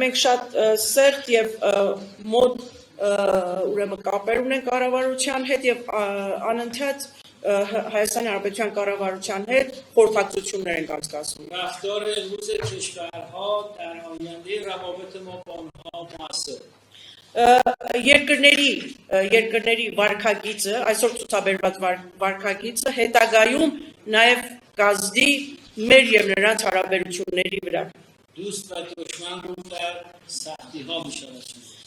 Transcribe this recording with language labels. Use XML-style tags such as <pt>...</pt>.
<hy>մենք շատ սերտ եւ մոտ ուրեմն կապեր ունենք կառավարության հետ եւ անընդհատ Հայաստանի Հանրապետության կառավարության հետ խորհրդակցություններ ենք անցկացնում։</hy> <fa>رفتار امروز کشورها در آینده روابط ما با آنها موثر.</fa> <hy>Երկրների վարկագիծը, այսօր ցուցաբերված վարկագիծը հետագայում նաև կազդի մեր եւ նրանց հարաբերությունների վրա։</hy> <fa>دوست و دشمن رو در سختی‌ها می‌شناسیم.</fa>